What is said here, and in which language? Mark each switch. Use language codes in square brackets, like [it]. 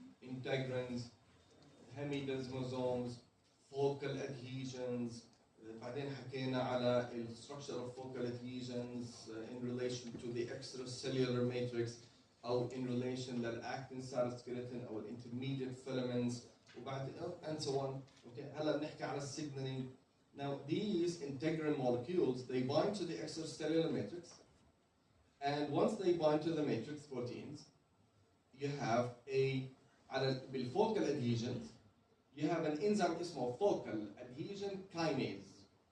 [en] Integrins, hemidesmosomes, focal adhesions. [ar] بعدين حكينا على [en] the structure of focal adhesions in relation to the extracellular matrix أو in relation للactin cytoskeleton أو intermediate filaments وبعد and so on. [ar] Okay, هلا بنحكي على signaling. [en] Now these integrin molecules, they bind to the extracellular matrix, and once they bind to the matrix proteins, you have على بالfocal adhesions, you have an enzyme اسمه focal adhesion kinase.